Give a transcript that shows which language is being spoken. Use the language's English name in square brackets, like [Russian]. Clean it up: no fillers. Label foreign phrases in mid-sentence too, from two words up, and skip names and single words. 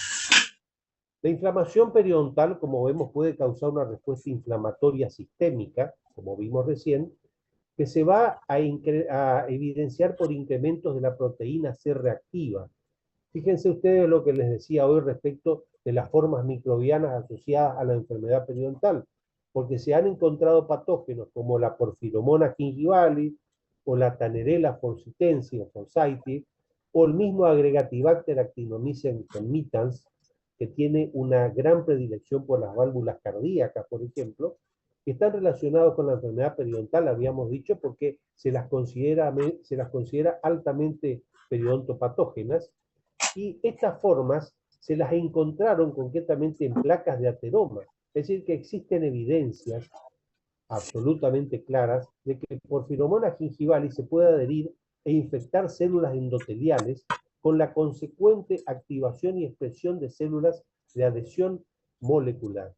[Spanish] La inflamación periodontal, como vemos, puede causar una respuesta inflamatoria sistémica, como vimos recién, que se va a evidenciar por incrementos de la proteína C reactiva. Fíjense ustedes lo que les decía hoy respecto de las formas microbianas asociadas a la enfermedad periodontal, porque se han encontrado patógenos como la Porphyromonas gingivalis o la Tannerella forsythia, o el mismo Agregatibacter actinomyces conmitans, que tiene una gran predilección por las válvulas cardíacas, por ejemplo, que están relacionados con la enfermedad periodontal, habíamos dicho, porque se las considera altamente periodontopatógenas, y estas formas se las encontraron concretamente en placas de ateroma, es decir, que existen evidencias absolutamente claras de que Porphyromonas gingivalis se puede adherir e infectar células endoteliales con la consecuente activación y expresión de células de adhesión molecular.